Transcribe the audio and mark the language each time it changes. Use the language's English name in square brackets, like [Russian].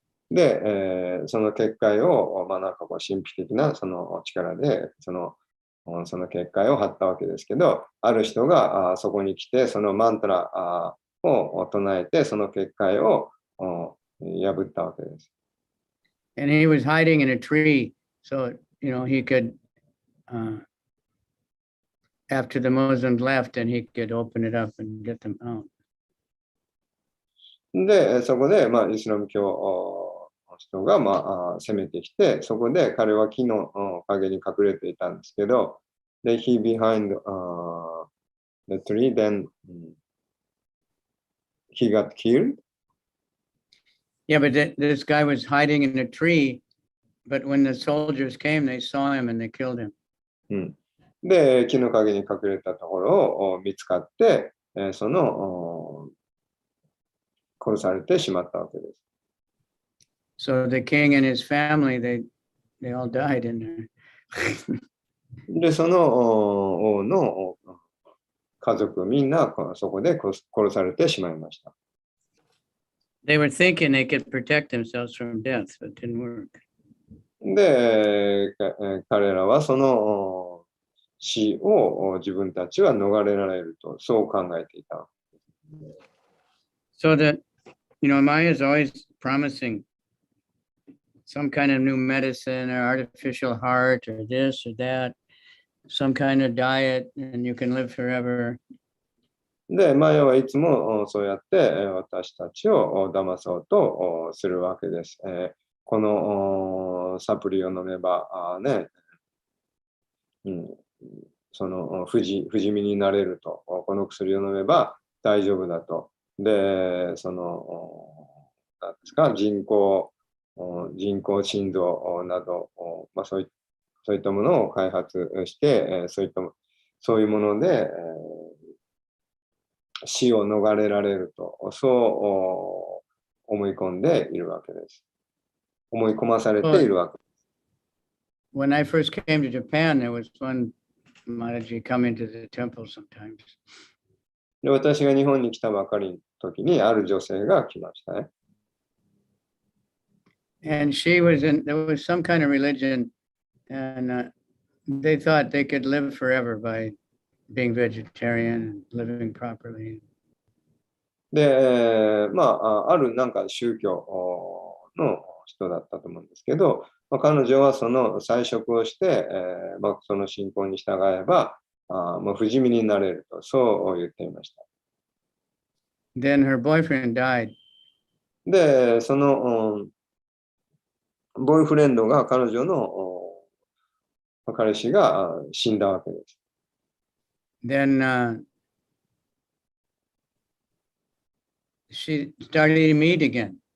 [Japanese] で、その結界を、なんかこう神秘的なその力でその結界を張ったわけですけど、ある人がそこに来て、そのマントラを唱えて、その結界を破ったわけです。 [English] And he was hiding in a tree, so he could, after the Muslims left, and he could open it up and get them out. [Japanese] で、そこで、イスラム教の人が、攻めてきて、そこで彼は木の陰に隠れていたんですけど、で、 he behind the tree, then he got killed. [English] Yeah, but this guy was hiding in a tree, but when the soldiers came, they saw him and they killed him. [Japanese] で、木の陰に隠れたところを見つかって、その殺されてしまったわけです。 [English] So the king and his family, they all died in there. [Japanese] で、その王の家族みんなそこで殺されてしまいました。 [English] They were thinking they could protect themselves from death, but it didn't work. [Japanese] で、彼らはその死を自分たちは逃れられると、そう考えていた。 [English] So that, Maya is always promising some kind of new medicine or artificial heart or this or that, some kind of diet, and you can live forever. [Japanese] で、マヤはいつもそうやって私たちを騙そうとするわけです。このサプリを飲めばその不死身になれると、この薬を飲めば大丈夫だと。で、そのなんですか、人工心臓など、そういったものを開発して、そういうもので、死を逃れられると、そう思い込んでいるわけです。思い込まされているわけです。 [English] When I first came to Japan, there was one Maharaji coming to the temple sometimes. [Japanese] で、私が日本に来たばかりの時に、ある女性が来ましたね。 [English] And there was some kind of religion, and they thought they could live forever by being vegetarian and living properly. [Japanese] で、あるなんか宗教の人だったと思うんですけど、彼女はその菜食をして、その信仰に従えば、不死身になれると、そう言っていました。 [English] Then her boyfriend died. [Japanese] で、その、ボーイフレンドが彼女の彼氏が死んだわけです。 [English] Then she started eating meat again.